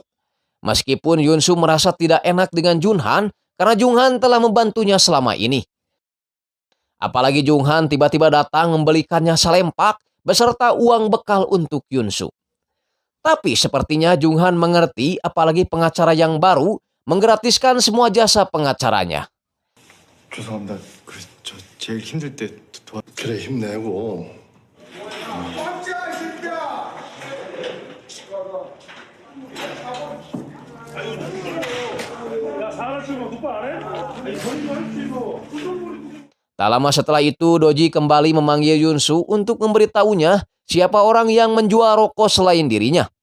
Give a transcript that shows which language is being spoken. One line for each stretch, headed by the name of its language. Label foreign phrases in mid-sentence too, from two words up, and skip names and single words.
Indonesian: Meskipun Yunsu merasa tidak enak dengan Junghan karena Junghan telah membantunya selama ini. Apalagi Junghan tiba-tiba datang membelikannya salempak beserta uang bekal untuk Yunsu. Tapi sepertinya Junghan mengerti apalagi pengacara yang baru menggratiskan semua jasa pengacaranya.
Korean: 죄송합니다. 저 제일 힘들 때 그래 힘내고.
Indonesian: Tak lama setelah itu, Doji kembali memanggil Yunsu untuk memberitahunya siapa orang yang menjual rokok selain dirinya.